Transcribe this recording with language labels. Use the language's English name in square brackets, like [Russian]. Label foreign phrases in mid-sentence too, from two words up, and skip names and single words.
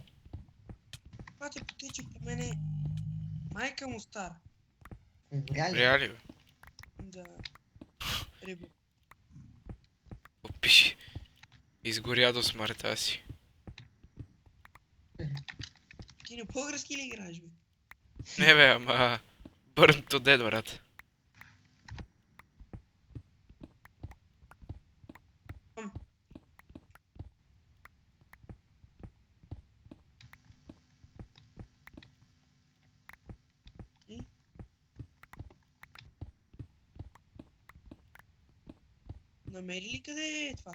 [Bulgarian] Пате потече по мене. Майка му стара. Умря ли? Реали бе? Да. Риба. Опиши. Изгоря до смъртта си. Ти на български ли играеш, бе? Не бе, ама... [English] Burn to dead, [Bulgarian] брат. И? Намери ли къде е това?